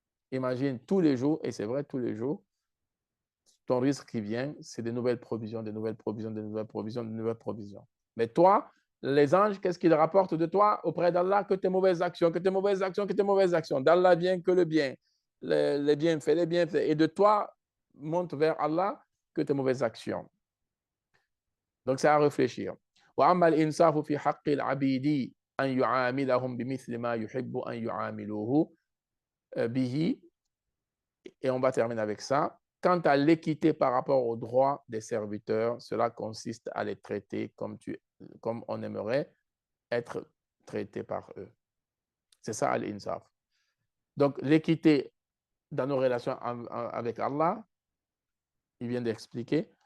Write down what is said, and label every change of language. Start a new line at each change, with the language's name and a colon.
French: Imagine tous les jours, et c'est vrai, tous les jours, ton risque qui vient, c'est des nouvelles provisions, des nouvelles provisions, des nouvelles provisions, des nouvelles provisions. Mais toi, les anges, qu'est-ce qu'ils rapportent de toi auprès d'Allah? Que tes mauvaises actions, que tes mauvaises actions, que tes mauvaises actions. D'Allah vient que le bien, les bienfaits, les bienfaits. Et de toi, monte vers Allah que tes mauvaises actions. Donc, c'est à réfléchir.
Arabic: وأما الإنصاف في حق العبيد أن يعاملهم بمثل ما يحب أن يعاملوه به.
French: Et on va terminer avec ça. Quant à l'équité par rapport aux droits des serviteurs, cela consiste à les traiter comme on aimerait être traité par eux. C'est ça al-insaf. Donc, l'équité dans nos relations avec Allah, il vient d'expliquer.